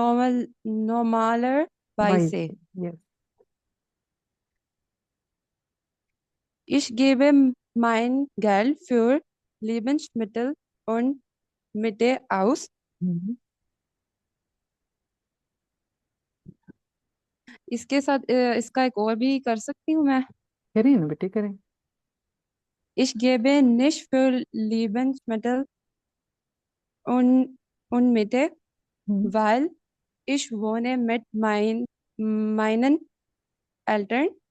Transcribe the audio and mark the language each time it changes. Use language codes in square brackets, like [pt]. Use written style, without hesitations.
[de] वाइस। normalerweise. [en] Yes. [de] Ich gebe mein Geld für Lebensmittel und Miete aus. हम्म। [hi] इसके साथ इसका एक और भी कर सकती हूँ मैं। करें ना बेटे, करें। [de] Ich gebe nicht für Lebensmittel und Miete, हम्म। weil ich wohne mit meinen Eltern.